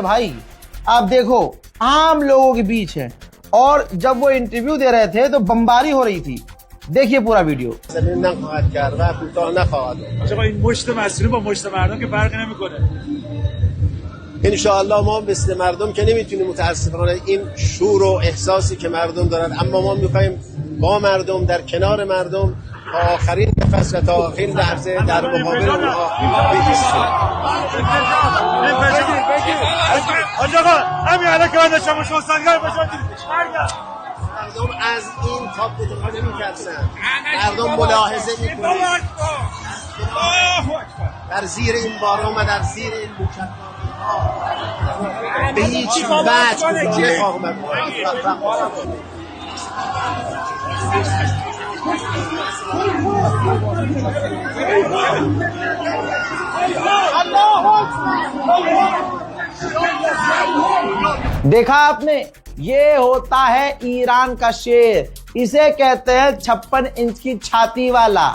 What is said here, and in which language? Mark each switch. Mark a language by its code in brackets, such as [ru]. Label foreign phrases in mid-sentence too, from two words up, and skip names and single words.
[hi] भाई आप देखो, आम लोगों के बीच है। और जब वो इंटरव्यू दे रहे थे तो बमबारी हो रही थी। देखिए पूरा वीडियो। [fa] इंशाअल्लाह ما مثل مردم که نمیتونیم متاسفانه این شور و احساسی که مردم دارن، اما ما میخوایم با مردم، در کنار مردم تا آخرین نفس و تا آخرین لحظه در مقابل اونها بایستیم. آقا همین الان که من شما سنگر باشید، مردم از این تابلوها نمیترسن، مردم ملاحظه میکنن در زیر این باران و در زیر این موشک‌ها به هیچ وجه نخواهم [hi] देखा आपने, ये होता है ईरान का शेर, इसे कहते हैं 56 इंच की छाती वाला।